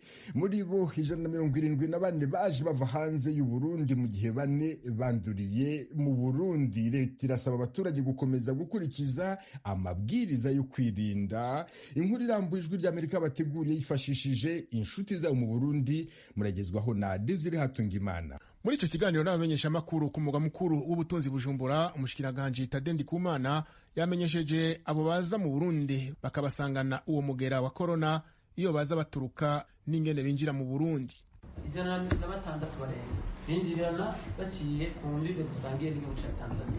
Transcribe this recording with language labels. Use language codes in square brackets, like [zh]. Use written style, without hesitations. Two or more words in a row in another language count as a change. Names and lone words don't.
[rw] Muri bo 174 baje bava hanze y'u Burundi mu gihe 4 banduriye mu Burundi. Leta irasaba abaturage gukomeza gukurikiza amabwiriza yo kwirinda. Inkuru irambuye ijwi rya Amerika bateguriye yifashishije inshuti zabo mu Burundi, muragezwaho na Desire Hatungimana. [rn] Muri ico kiganiro n'abamenyesha makuru ku mugwa mukuru w'ubutunzi Bujumbura, umushikiranganje Tade Ndikumana yamenyesheje abo baza mu Burundi bakabasangana uwo mugera wa corona iyo baza baturuka n'ingene binjira mu Burundi. 166 binjirana baciye ku mbibe dusangiye n'igihugu ca Tanzania.